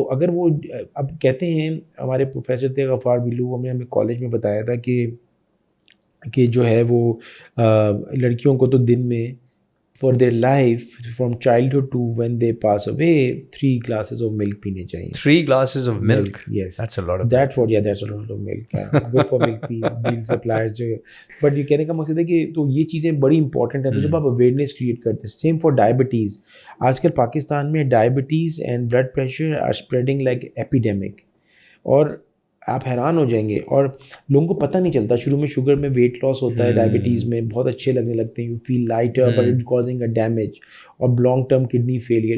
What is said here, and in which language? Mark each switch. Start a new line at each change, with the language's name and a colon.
Urdu: تو اگر وہ اب کہتے ہیں, ہمارے پروفیسر تھے غفار بلو, ہمیں کالج میں بتایا تھا کہ جو ہے وہ لڑکیوں کو تو دن میں
English: for their life from childhood to when they pass away 3 glasses of milk
Urdu: پینے چاہیے.
English: 3 glasses of milk? Yes. That's a lot of that's what, yeah, that's a lot of milk. Good for milk suppliers.
Urdu: But یہ کہنے کا مقصد ہے کہ تو یہ چیزیں بڑی امپورٹنٹ ہیں. تو جب آپ اویئرنیس کریٹ کرتے ہیں, سیم فار ڈائبٹیز. آج کل پاکستان میں diabetes
English: And blood pressure are spreading like epidemic.
Urdu: اور آپ حیران ہو جائیں گے. اور لوگوں کو پتہ نہیں چلتا, شروع میں شوگر میں ویٹ لاس ہوتا ہے, ڈائبٹیز میں بہت اچھے لگنے لگتے ہیں,
English: you feel lighter but it causing a damage,
Urdu: اور لانگ ٹرم کڈنی فیلئر.